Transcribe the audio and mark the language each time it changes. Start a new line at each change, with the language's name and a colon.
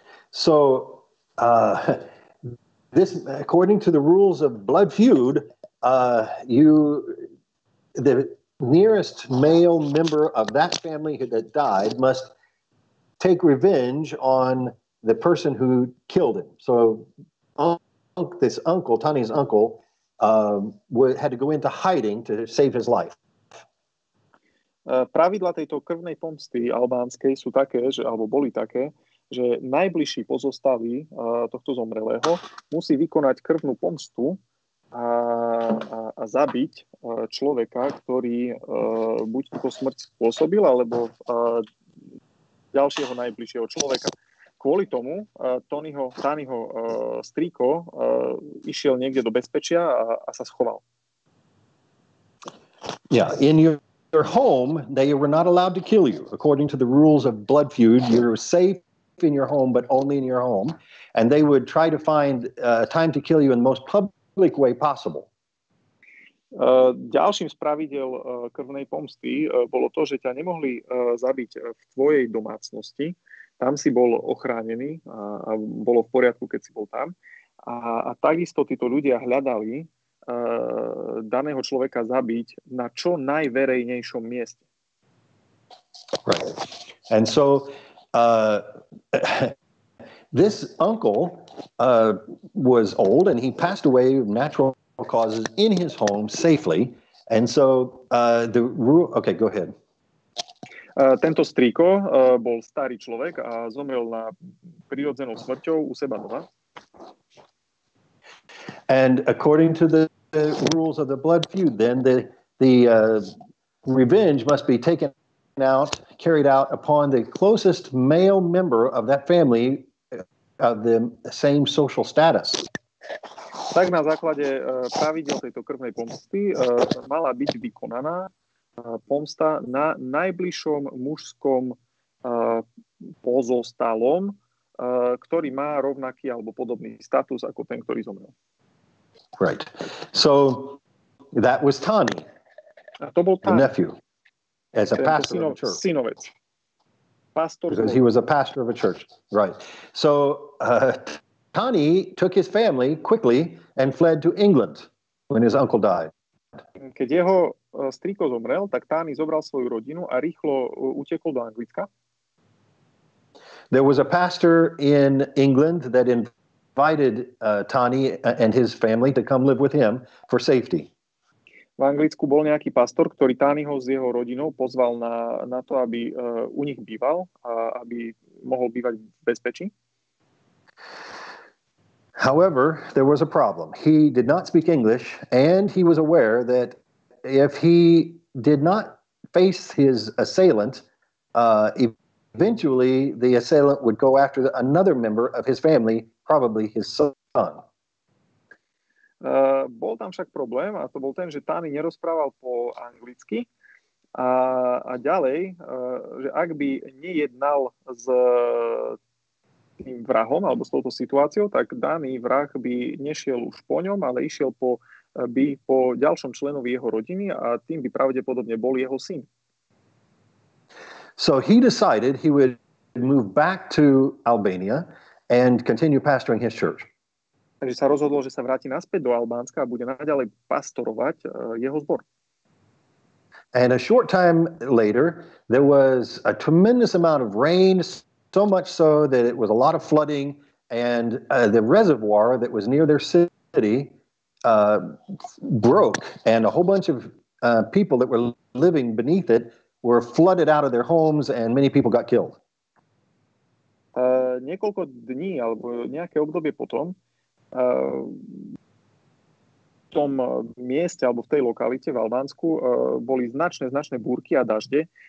English: So, this, according to the rules of blood feud, the nearest male member of that family that died must take revenge on the person who killed him. So this uncle, Tani's uncle, had to go into hiding to save his life.
Slovak: Pravidla tejto krvnej pomsty albánskej sú také, alebo boli také, že najbližší pozostalý tohto zomrelého musí vykonať krvnú pomstu a zabiť človeka, ktorý buď túto smrť spôsobil, alebo ďalšieho najbližšieho človeka. Kvôli tomu Tonyho strýko išiel niekde do bezpečia a sa schoval.
English: Yeah, in your home, they were not allowed to kill you. According to the rules of blood feud, you're safe in your home, but only in your home. And they would try to find time to kill you in the most public way possible.
Slovak: Ďalším z pravidel krvnej pomsty bolo to, že ťa nemohli zabiť v tvojej domácnosti. Tam si bol ochránený a bolo v poriadku, keď si bol tam. A takisto títo ľudia hľadali daného človeka zabiť na čo najverejnejšom mieste.
English: Right. And so this uncle was old and he passed away of natural causes in his home safely. And so the rule... Okay, go ahead.
Slovak: Tento strýko bol starý človek a zomrel na prirodzenou smrťou u seba doma.
English: And according to the rules of the blood feud, then the revenge must be carried out upon the closest male member of that family of the same social status.
Slovak: Tak na základe pravidel tejto krvnej pomsty mala byť vykonaná pomsta na najbližšom mužskom pozostalom, ktorý má rovnaký alebo podobný status ako ten, ktorý zomrel.
English: Right. So that was Tani,
Slovak: to bol
English: the nephew, as a pastor of a church.
Slovak: Synovec. Pastor.
English: Because he was a pastor of a church. Right. So Tani took his family quickly and fled to England when his uncle died.
Slovak: Keď jeho strýko zomrel, tak Tani zobral svoju rodinu a rýchlo utekol do Anglicka.
English: There was a pastor in England that invited Tani and his family to come live with him for safety.
Slovak: V Anglicku bol nejaký pastor, ktorý Taniho s jeho rodinou pozval na to, aby u nich býval a aby mohol bývať v bezpečí.
English: However, there was a problem. He did not speak English, and he was aware that if he did not face his assailant, eventually the assailant would go after another member of his family, probably his son.
Slovak: Bol tam však problém, a to bol ten, že Tani nerozprával po anglicky a ďalej, že ak by nejednal s tým vrahom alebo s touto situáciou, tak daný vrah by nešiel už po ňom, ale išiel po ďalšom členovi jeho rodiny a tým by pravdepodobne bol jeho syn.
English: So he decided he would move back to Albania and continue pastoring his church.
Slovak: Takže sa rozhodol, že sa vráti naspäť do Albánska a bude naďalej pastorovať jeho zbor.
English: And a short time later, there was a tremendous amount of rain, so much so that it was a lot of flooding, and the reservoir that was near their city broke, and a whole bunch of people that were living beneath it were flooded out of their homes, and many people got killed.
Slovak: Niekoľko dní alebo nejaké obdobie potom v tom mieste alebo v tej lokalite v Albánsku boli značné búrky a dažde.